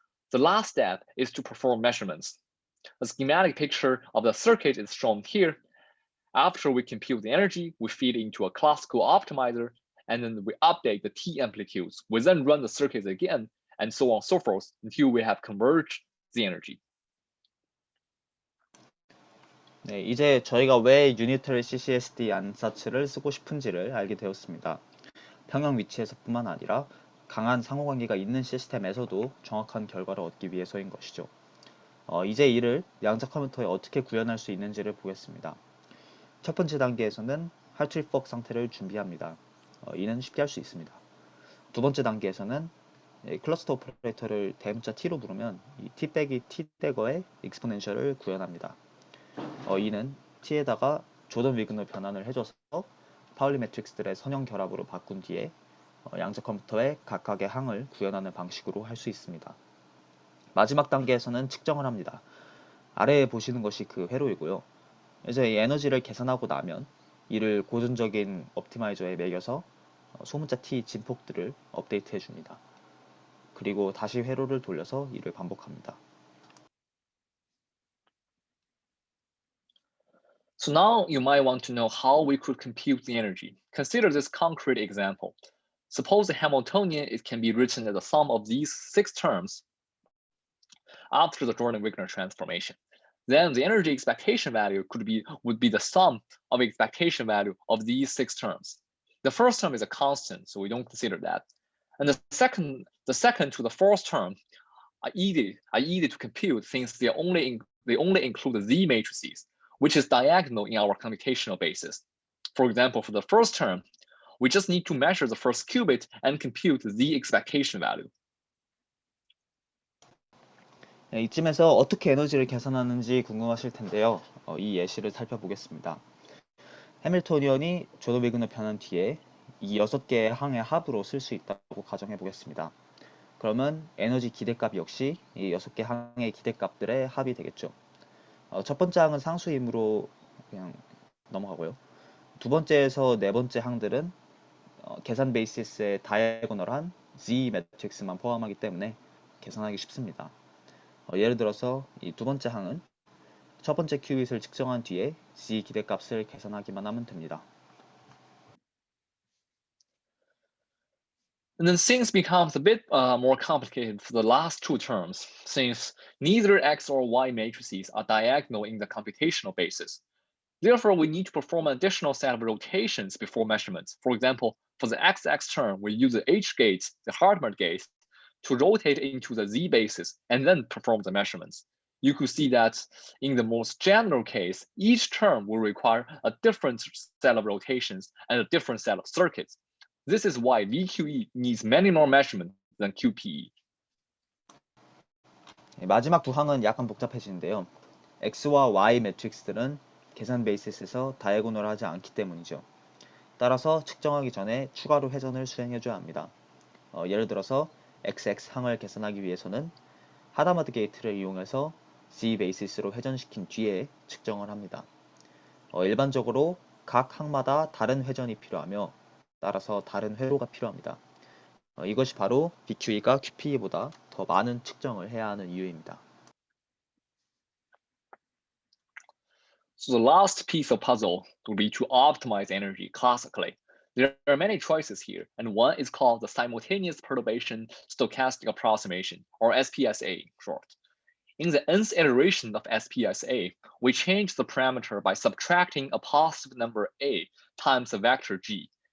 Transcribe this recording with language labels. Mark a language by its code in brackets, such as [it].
[en] The last step is to perform measurements. A schematic picture of the circuit is shown here. After we compute the energy, we feed into a classical optimizer, and then we update the T amplitudes. We then run the circuits again, and so on and so forth until we have converged the energy. [ko] 네, 이제 저희가 왜 유니터리 CCSD 안사츠를 쓰고 싶은지를 알게 되었습니다. 평형 위치에서뿐만 아니라 강한 상호관계가 있는 시스템에서도 정확한 결과를 얻기 위해서인 것이죠. 이제 이를 양자 컴퓨터에 어떻게 구현할 수 있는지를 보겠습니다. 첫 번째 단계에서는 Hartree-Fock 상태를 준비합니다. 이는 쉽게 할 수 있습니다. 두 번째 단계에서는 클러스터 오퍼레이터를 대문자 t로 부르면 이 t 빼기 t 대거의 익스포넨셜을 구현합니다. 이는 t에다가 조던 위그너 변환을 해줘서 파울리 매트릭스들의 선형 결합으로 바꾼 뒤에 양자 컴퓨터의 각각의 항을 구현하는 방식으로 할 수 있습니다. 마지막 단계에서는 측정을 합니다. 아래에 보시는 것이 그 회로이고요. 이제 이 에너지를 계산하고 나면 이를 고전적인 옵티마이저에 매겨서 소문자 t 진폭들을 업데이트 해줍니다. 그리고 다시 회로를 돌려서 이를 반복합니다. [en] So now you might want to know how we could compute the energy. Consider this concrete example. Suppose the Hamiltonian can be written as the sum of these 6 terms after the Jordan-Wigner transformation. Then the energy expectation value would be the sum of expectation value of these 6 terms. The first term is a constant, so we don't consider that. And the second to the fourth term are easy to compute since they only include the Z matrices, which is diagonal in our computational basis. For example, for the first term, we just need to measure the first qubit and compute the expectation value. [ko] 네, 이쯤에서 어떻게 에너지를 계산하는지 궁금하실 텐데요. 이 예시를 살펴보겠습니다. 해밀토니언이 조던 위그너 변환 뒤에 이 6개의 항의 합으로 쓸 수 있다고 가정해 보겠습니다. 그러면 에너지 기대값 역시 이 6개 항의 기대값들의 합이 되겠죠. 첫 번째 항은 상수이므로 그냥 넘어가고요. 두 번째에서 네 번째 항들은 계산 베이시스에 다이애고널한 Z 매트릭스만 포함하기 때문에 계산하기 쉽습니다. 예를 들어서 이 두 번째 항은 첫 번째 큐빗을 측정한 뒤에 Z 기대값을 계산하기만 하면 됩니다. [en] And then things becomes a bit more complicated for the last 2 terms, since neither X or Y matrices are diagonal in the computational basis. Therefore, we need to perform an additional set of rotations before measurements. For example, for the XX term, we use the H gates, the Hartman gates, to rotate into the Z basis and then perform the measurements. You could see that in the most general case, each term will require a different set of rotations and a different set of circuits. This is why VQE needs many more measurements than QPE. [ko] 마지막 두 항은 약간 복잡해지는데요. X와 Y 매트릭스들은 계산 베이시스에서 다이애고널하지 않기 때문이죠. 따라서 측정하기 전에 추가로 회전을 수행해줘야 합니다. 예를 들어서 XX 항을 계산하기 위해서는 하다마드 게이트를 이용해서 Z 베이시스로 회전시킨 뒤에 측정을 합니다. 일반적으로 각 항마다 다른 회전이 필요하며 따라서 다른 회로가 필요합니다. 이것이 바로 BQE가 QPE보다 더 많은 측정을 해야 하는 이유입니다. [en] So the last piece of puzzle will be to optimize energy classically. There are many choices here, and one is called the simultaneous perturbation stochastic approximation, or SPSA short. In the nth iteration of SPSA, we change the parameter by subtracting a positive number a times a vector g.